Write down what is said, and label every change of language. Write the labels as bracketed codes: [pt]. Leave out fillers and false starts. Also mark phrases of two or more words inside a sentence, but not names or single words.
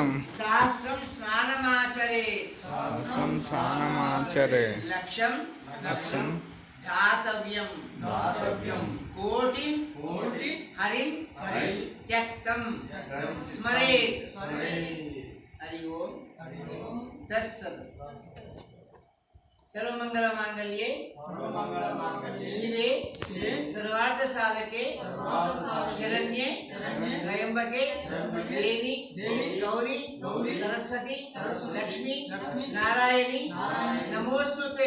[sa] సహస్రం స్నానమాచరే లక్ష్యం ధాతవ్యం కోటి హరిం త్యక్తం స్మరేత్. హరి ఓం తత్సత్. सर्वमंगलमांगल्ये शिवे सर्वार्थ साधके शरण्ये त्र्यंबके देवी गौरी सरस्वती लक्ष्मी नारायणी नमोस्तुते